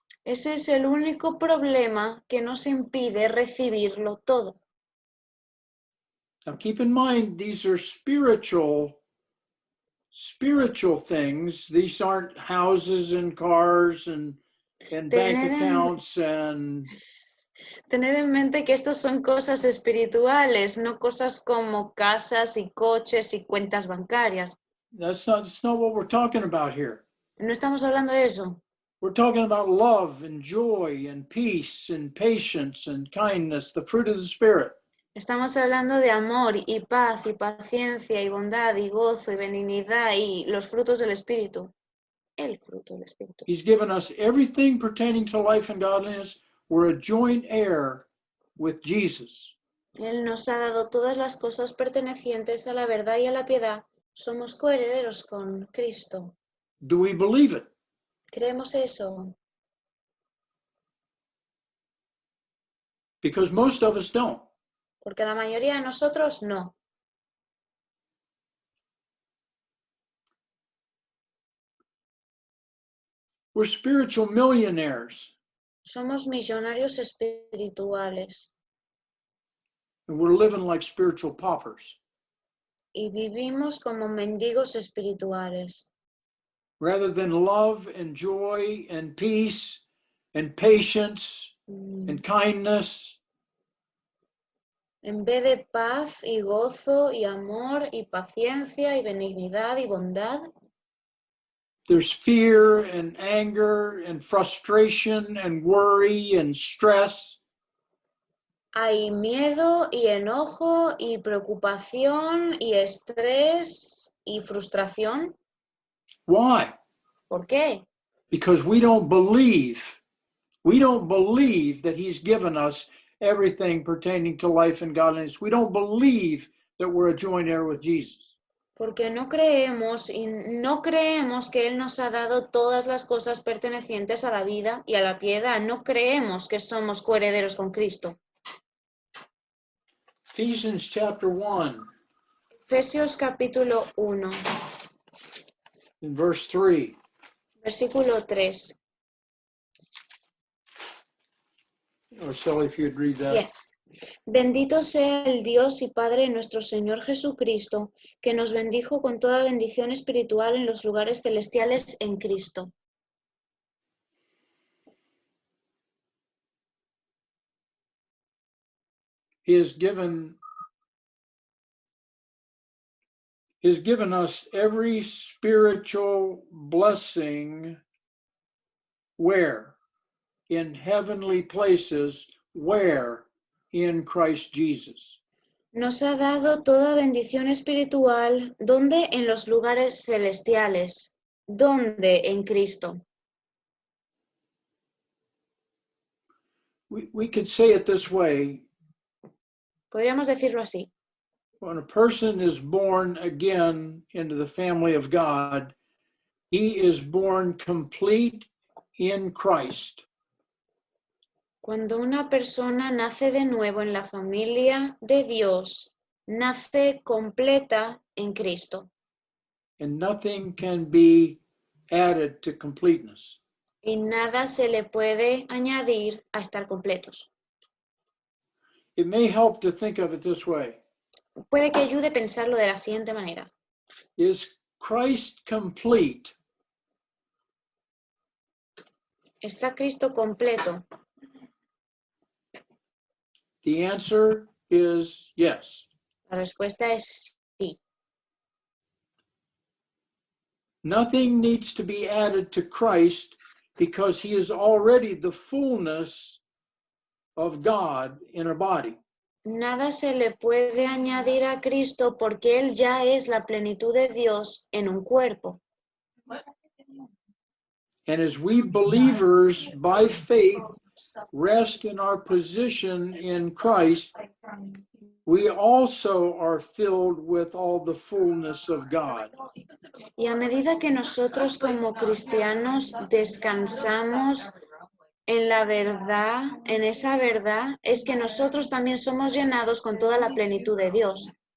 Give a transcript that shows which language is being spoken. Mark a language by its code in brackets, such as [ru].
[es] Ese es el único problema que nos impide recibirlo todo. [en] Now keep in mind, these are spiritual things. These aren't houses and cars and bank accounts and [es] Tened en mente que estos son cosas espirituales, no cosas como casas y coches y cuentas bancarias. [en] that's not what we're talking about here. [es] No estamos hablando de eso. [en] We're talking about love and joy and peace and patience and kindness, the fruit of the Spirit. [es] Estamos hablando de amor y paz y paciencia y bondad y gozo y benignidad y los frutos del Espíritu. El fruto del Espíritu. [en] He's given us everything pertaining to life and godliness. We're a joint heir with Jesus. [es] Él nos ha dado todas las cosas pertenecientes a la verdad y a la piedad. Somos coherederos con Cristo. [en] Do we believe it? [es] ¿Creemos eso? [en] Because most of us don't. [es] Porque la mayoría de nosotros no. [en] We're spiritual millionaires. [es] Somos millonarios espirituales. [en] And we're living like spiritual paupers. [es] Y vivimos como mendigos espirituales. [en] Rather than love and joy and peace and patience and kindness, [es] En vez de paz y gozo y amor y paciencia y benignidad y bondad, [en] there's fear and anger and frustration and worry and stress. [es] hay miedo y enojo y preocupación y estrés y frustración. [en] Why? [es] ¿Por qué? [en] Because we don't believe that he's given us everything pertaining to life and godliness. We don't believe that we're a joint heir with Jesus. [es] Porque no creemos que Él nos ha dado todas las cosas pertenecientes a la vida y a la piedad. No creemos que somos coherederos con Cristo. [en] Ephesians chapter 1 [es] Efesios capítulo 1, [en] in verse 3. [es] versículo 3. [en] Or Sally, if you'd read that. Yes. [es] Bendito sea el Dios y Padre de nuestro Señor Jesucristo, que nos bendijo con toda bendición espiritual en los lugares celestiales en Cristo. [en] He has given us every spiritual blessing where? In heavenly places, where? In Christ Jesus. [es] Nos ha dado toda bendición espiritual, ¿dónde? En los lugares celestiales. ¿Dónde? En Cristo. [en] We could say it this way. [es] Podríamos decirlo así. [en] When a person is born again into the family of God, he is born complete in Christ. [es] Cuando una persona nace de nuevo en la familia de Dios, nace completa en Cristo. [en] And nothing can be added to completeness. [es] Y nada se le puede añadir a estar completos. [en] It may help to think of it this way. [es] Puede que ayude a pensarlo de la siguiente manera. [en] Is Christ complete? [es] ¿Está Cristo completo? [en] The answer is yes. [es] La respuesta es sí. [en] Nothing needs to be added to Christ because he is already the fullness of God in a body. [es] Nada se le puede añadir a Cristo porque Él ya es la plenitud de Dios en un cuerpo. [en] And as we believers by faith rest in our position in Christ, we also are filled with all the fullness of God. [es] Y a medida que nosotros como cristianos descansamos en la verdad, en esa verdad, es que nosotros también somos llenados con toda la plenitud de Dios.